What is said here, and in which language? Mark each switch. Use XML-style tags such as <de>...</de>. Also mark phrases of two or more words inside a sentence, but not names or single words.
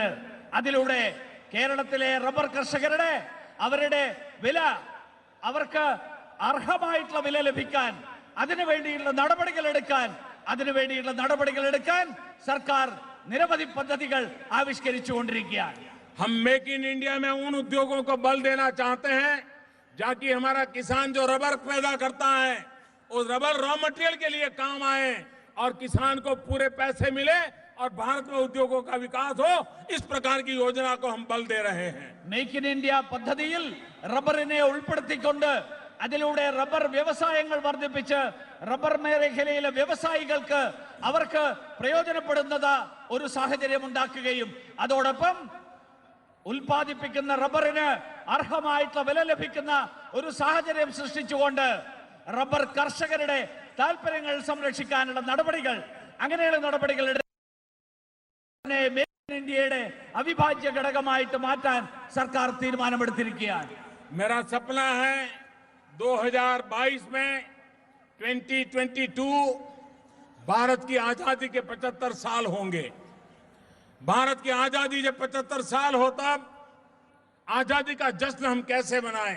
<ml>അതിലൂടെ കേരളത്തിലെ റബ്ബർ കർഷകരുടെ അവരുടെ വില, അവർക്ക് അർഹമായിട്ടുള്ള വില ലഭിക്കാൻ അതിനുവേണ്ടിയുള്ള നടപടികൾ എടുക്കാൻ സർക്കാർ നിരവധി പദ്ധതികൾ ആവിഷ്കരിച്ചുകൊണ്ടിരിക്കുകയാണ്.</ml> <hi>हम मेक इन इंडिया में उन उद्योगों को बल देना चाहते हैं जाकि हमारा किसान जो रबर पैदा करता है उस रबर</hi> <en>raw material</en> <hi>के लिए काम आए और किसान को पूरे पैसे मिले और भारत में उद्योगों का विकास हो. इस प्रकार की योजना को हम बल दे रहे हैं.</hi> <ml>മേക്ക് ഇൻ ഇന്ത്യ പദ്ധതിയിൽ റബ്ബറിനെ ഉൾപ്പെടുത്തിക്കൊണ്ട് അതിലൂടെ റബ്ബർ വ്യവസായങ്ങൾ വർദ്ധിപ്പിച്ച് റബ്ബർ മേഖലയിലെ വ്യവസായികൾക്ക് അവർക്ക് പ്രയോജനപ്പെടുന്നത് ഒരു സാഹചര്യം ഉണ്ടാക്കുകയും അതോടൊപ്പം ഉൽപ്പാദിപ്പിക്കുന്ന റബ്ബറിന് അർഹമായിട്ടുള്ള വില ലഭിക്കുന്ന ഒരു സാഹചര്യം സൃഷ്ടിച്ചുകൊണ്ട് റബ്ബർ കർഷകരുടെ താൽപര്യങ്ങൾ സംരക്ഷിക്കാനുള്ള അങ്ങനെയുള്ള നടപടികൾ ഇന്ത്യയുടെ അവിഭാജ്യ ഘടകമായിട്ട് മാറ്റാൻ സർക്കാർ തീരുമാനമെടുത്തിരിക്കുകയാണ്.</ml> <hi>मेरा सपना है 2022 में 2022 भारत की आजादी के 75 साल होंगे. भारत की आजादी जब 75 साल हो तब आजादी का जश्न हम कैसे मनाएं.</hi>